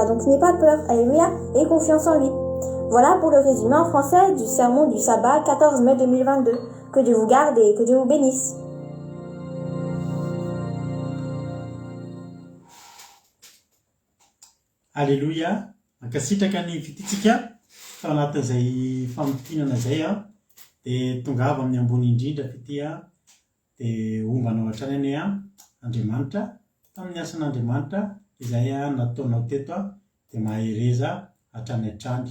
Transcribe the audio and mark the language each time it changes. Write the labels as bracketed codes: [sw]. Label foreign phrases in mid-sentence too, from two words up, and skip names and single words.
[fr] Donc n'aie pas peur. Alléluia. Et confiance en lui. Voilà pour le résumé en français du sermon du sabbat 14 mai 2022. Que Dieu vous garde et que Dieu vous bénisse. Alléluia. [mg] Ankasitraka ny fititsika tao anatin'izay famotinana izay dia tongava amin'ny ambony indrindra fity dia ombanao hatrany any Andriamanitra tamin'ny asan'Andriamanitra izay nataonao teto dia mahereza hatrany hatrany.